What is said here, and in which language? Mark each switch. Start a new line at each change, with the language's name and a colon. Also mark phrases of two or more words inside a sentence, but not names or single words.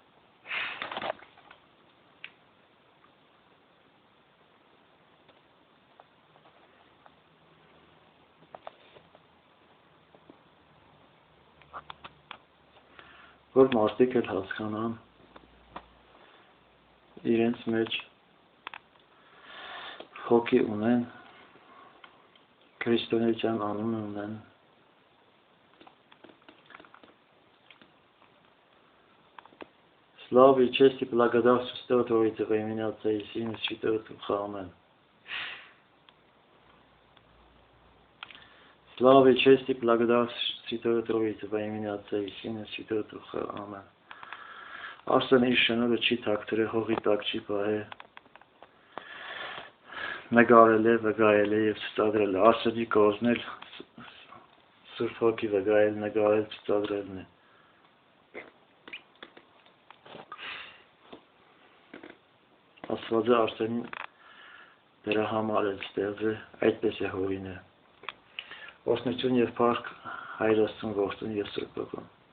Armenian: որ մարդիկ էլ հասկանան իրենց մեջ հոգի ունեն, քրիստոնեության անուն ունեն,
Russian: Слава и честь и благодарность Твоего во имя Отца и Сына и Святого Духа. Аминь. Слава и честь и благодарность Святого Троицы во имя Отца и Сына и Святого Духа. Аминь.
Armenian: Արսենը իր շնորհը չի թաքցրել, հողի տակ չի պահել, նկարել է, վկայել է եւ ցուցադրել է։ Արսենի կողմնել Սուրբ Հոգի վկայել, նկարել, ցուցադրելն է։ Աստվածը Արսենին դրա համար է ստեղծել, այդպես է հորինել։ Օրհնություն եւ փառք Հայր Աստծուն, Որդուն եւ Սուրբ Հոգուն։